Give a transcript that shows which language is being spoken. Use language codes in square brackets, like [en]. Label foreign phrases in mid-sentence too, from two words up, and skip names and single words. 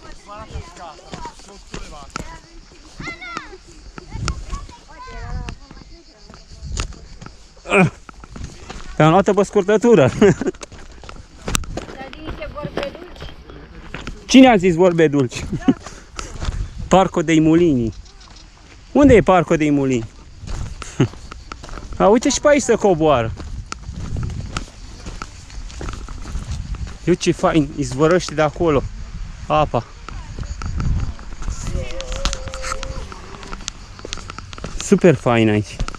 [ro] Am luat pe scurtătură. Cine a zis vorbe dulci? Parco dei Mulini. Unde e Parco dei Mulini? A, uite și pe aici să coboară. Eu ce fain, izvorăște de acolo apa. Super fain aici.